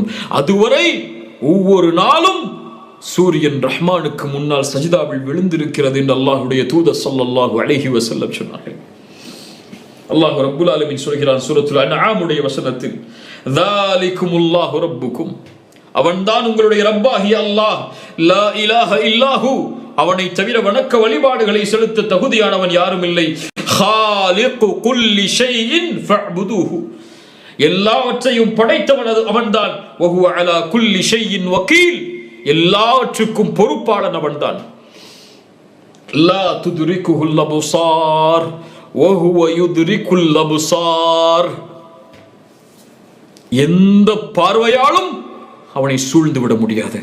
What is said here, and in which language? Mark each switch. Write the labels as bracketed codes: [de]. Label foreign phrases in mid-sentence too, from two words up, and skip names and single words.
[ta] அதுவரை ஒவ்வொரு நாளும் சூரியன் ரஹ்மானுக்கு முன்னால் சஜிதாவில் விழுந்திருக்கிறது என்று அல்லாஹ்வுடைய தூதர் [ar] صلى الله عليه وسلم [ta] சொன்னார்கள். அல்லாஹ் [ar] رب العالمين [ta] சொல்கிறான் சூரத்துல் அன்ஆமுடைய வசனத்தில், [ar] ذلكم ربكم, [ta] அவன்தான் உங்களுடைய ரப்பாகிய அல்லாஹ். [ar] لا إله إلا هو, [ta] அவனை தவிர வணக்க வழிபாடுகளை செலுத்த தகுதியானவன் யாரும் இல்லை. [ar] خَالِقُ كُلِّ شَيْءٍ فَاعْبُدُوهُ, [ta] எல்லாவற்றையும் படைத்தவன் அவன்தான். [ar] وَهُوَ عَلَى كُلِّ شَيْءٍ وَكِيلٌ, [ta] எல்லாவற்றுக்கும் பொறுப்பாளன் அவன்தான். [ar] لا تدركه الأبصار وهو يدرك الأبصار, [ta] எந்த பார்வையாலும் அவனை சூழ்ந்து விட முடியாது.